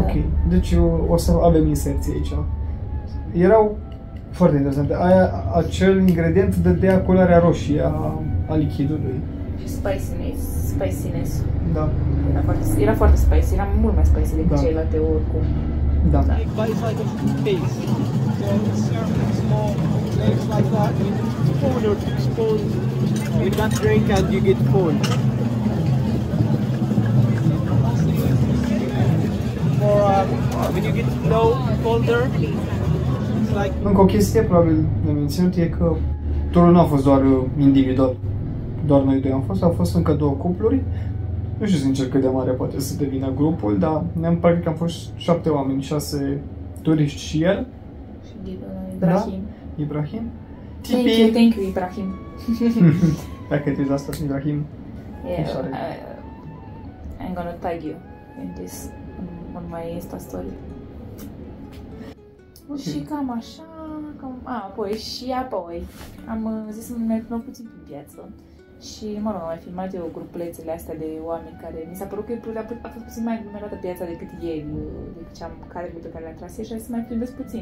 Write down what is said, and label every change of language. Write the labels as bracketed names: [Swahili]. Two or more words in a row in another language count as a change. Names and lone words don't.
[Romanian] Ok, deci o să avem inserții aici. Erau foarte interesante. Acel ingredient dădea culoarea roșie a lichidului. și spiciness. Da. Era foarte spicy, era mult mai spicy decât celelalte oricum. Da. [English] But it's like a paste. So it's small legs like that. Spoon or 2 spoons with that drink and you get full. Or when you get low, colder, it's like... [Romanian] Încă o chestie probabil de menționat e că turul nu a fost doar individual. Doar noi doi am fost, au fost încă 2 cupluri. Nu știu sincer cât de mare poate să devină grupul, dar practic am fost 7 oameni, 6 turiști și el. Și Ibrahim. Da? Ibrahim. [English] Thank you, Ibrahim. [Romanian] Dacă te asta, Ibrahim. [English] Yeah, I'm gonna tag you in this on my Insta story. Okay. [Romanian] Și cam așa, apoi am zis să mai plimbăm puțin prin piață. Și, mă rog, am mai filmat eu grupulețele astea de oameni care mi s-a părut că a fost puțin mai aglomerată piața decât ieri, decât cadrele pe care le-am tras și să mai filmez puțin.